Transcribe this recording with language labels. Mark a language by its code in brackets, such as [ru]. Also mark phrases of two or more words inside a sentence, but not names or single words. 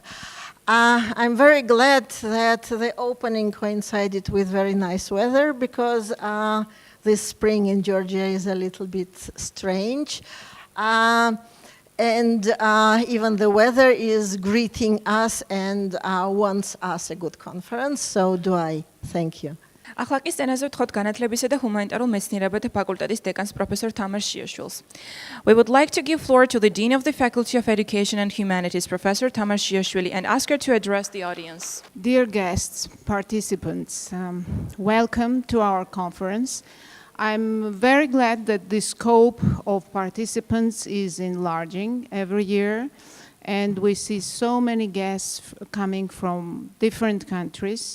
[en] I'm very glad that the opening coincided with very nice weather, because this spring in Georgia is a little bit strange. And even the weather is greeting us and wants us a good conference. So do I. Thank you. [ka] ახლა კი სტენაზე ვთხოვთ განათლებისა და ჰუმანიტარულ მეცნიერებათა ფაკულტეტის დეკანს პროფესორ თამარ შიაშვილს. [en] We would like to give floor to the Dean of the Faculty of Education and Humanities, Professor Tamar Shiashvili, and ask her to address the audience. Dear guests, participants, welcome to our conference. I'm very glad that the scope of participants is enlarging every year, and we see so many guests coming from different countries.